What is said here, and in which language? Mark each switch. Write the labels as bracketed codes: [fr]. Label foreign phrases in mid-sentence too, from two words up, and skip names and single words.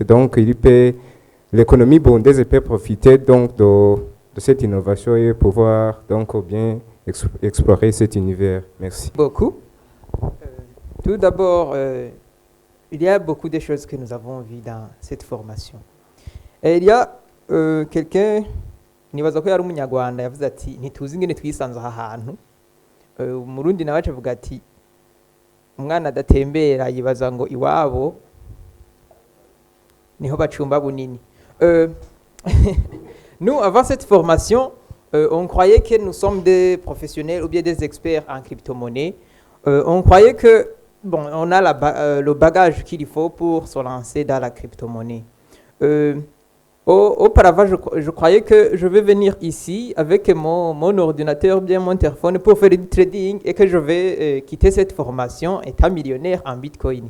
[fr] Donc, l'économie burundaise peut profiter donc de cette innovation et pouvoir donc bien explorer cet univers. Merci. Beaucoup. Tout d'abord, il y a beaucoup de choses que nous avons vues dans cette formation. Et il y a quelqu'un, [rn] nibaza ko yari umunyarwanda yavuze ati ntituzi ingene twisanze aha hantu. Umurundi nawe avuga ati umwana adatembera yibaza ngo iwabo niho bacumba bunini. [fr] Nous, avant cette formation, on croyait que nous sommes des professionnels ou bien des experts en crypto-monnaie. On croyait que on a le bagage qu'il faut pour se lancer dans la crypto-monnaie. Auparavant, je croyais que je vais venir ici avec mon ordinateur, bien mon téléphone pour faire du trading et que je vais quitter cette formation étant millionnaire en Bitcoin.